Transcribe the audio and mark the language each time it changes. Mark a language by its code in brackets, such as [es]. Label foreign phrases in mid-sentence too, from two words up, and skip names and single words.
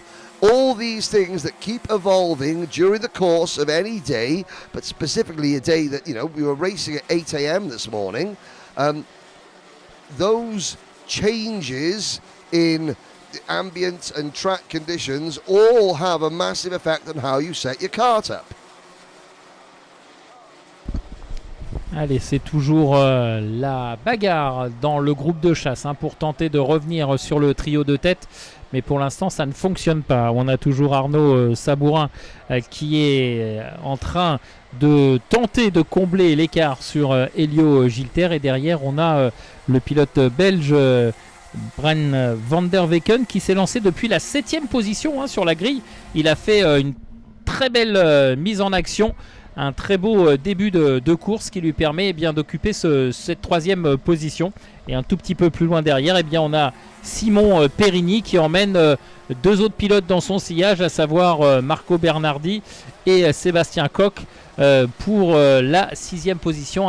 [en] All these things that keep evolving during the course of any day, but specifically a day that, we were racing at 8 a.m. this morning, those changes in the ambient and track conditions all have a massive effect on how you set your kart up. [fr] Allez, c'est toujours la bagarre dans le groupe de chasse pour tenter de revenir sur le trio de tête. Mais pour l'instant, ça ne fonctionne pas. On a toujours Arnaud Sabourin qui est en train de tenter de combler l'écart sur Elio Gilter. Et derrière, on a le pilote belge Bran van der Weyken qui s'est lancé depuis la 7e position sur la grille. Il a fait une très belle mise en action. Un très beau début de course qui lui permet d'occuper cette 3e position. Et un tout petit peu plus loin derrière, on a Simon Perigny qui emmène 2 autres pilotes dans son sillage, à savoir Marco Bernardi et Sébastien Koch pour la 6e position.